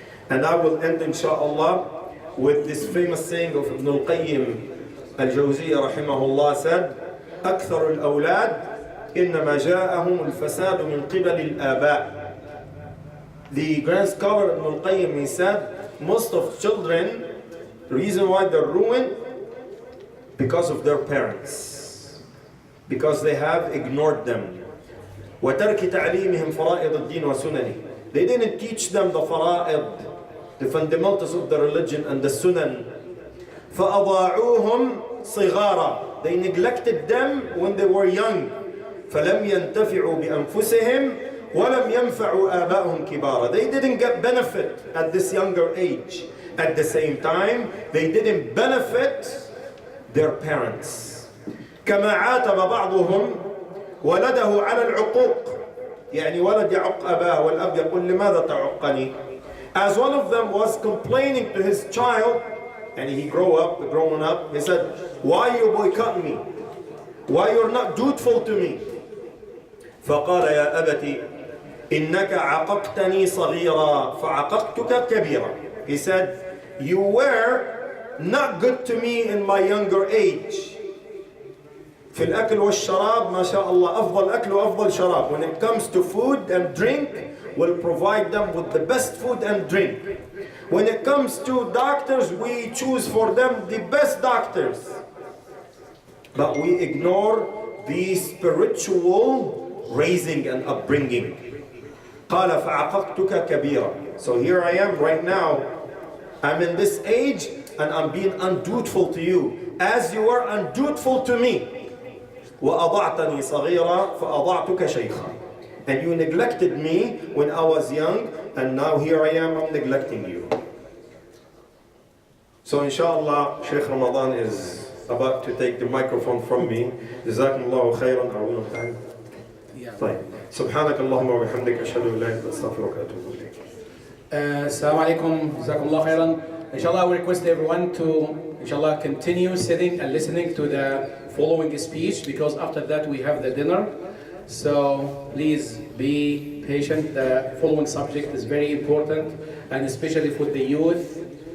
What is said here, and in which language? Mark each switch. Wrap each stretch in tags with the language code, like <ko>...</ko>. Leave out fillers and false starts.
<en>And I will end inshallah with this famous saying of Ibn al-Qayyim al-Jawziyya rahimahullah said,</en> <ar>أكثر الأولاد إنما جاءهم الفساد من قبل الآباء.</ar> <en>The grand scholar Ibn al-Qayyim, he said, most of children, the reason why they're ruined, because of their parents, because they have ignored them.</en> <ar>وترك تعليمهم فرائض الدين وسننه.</ar> <en>They didn't teach them the fara'id, the fundamentals of the religion and the sunan.</en> <ar>فأضاعوهم صغارا.</ar> <en>They neglected them when they were young.</en> <ar>فلم ينتفعوا بأنفسهم ولم ينفعوا آبائهم كبارا.</ar> <en>They didn't get benefit at this younger age. At the same time, they didn't benefit their parents.</en> <ar>كما عاتب بعضهم ولده على العقوق. يعني ولد يعق أباه والأب يقول لماذا تعقني.</ar> <en>As one of them was complaining to his child, and he grown up, he said, why you boycott me? Why you're not dutiful to me?</en> <ar>فقال يا أبتي إنك عققتني صغيرا فعققتك كبيرا.</ar> <en>He said, you were not good to me in my younger age.</en> <ar>في الأكل والشراب ما شاء الله أفضل أكل وأفضل شراب.</ar> <en>When it comes to food and drink, we'll provide them with the best food and drink. When it comes to doctors, we choose for them the best doctors. But we ignore the spiritual raising and upbringing.</en> <ar>قال فعققتك كبيرا.</ar> <en>So here I am right now. I'm in this age and I'm being undutiful to you as you were undutiful to me.</en> <ar>وَأَضَعْتَنِي صَغِيرًا فَأَضَعْتُكَ شَيْخًا.</ar> <en>And you neglected me when I was young, and now here I am, I'm neglecting you. So inshallah, Shiekh Ramadan is about to take the microphone from me.</en> <ar>جزاكم الله خيرا.</ar> <en>Are we on time?</en> <ar>طيب. سبحانك اللهم وبحمدك أشهد أن لا إله إلا أنت أستغفرك وأتوب إليك.</ar> <en>Assalamu alaikum. Jazakumullah khairan. Inshallah, we request everyone to, inshallah, continue sitting and listening to the following speech, because after that we have the dinner. So please be patient. The following subject is very important, and especially for the youth.</en>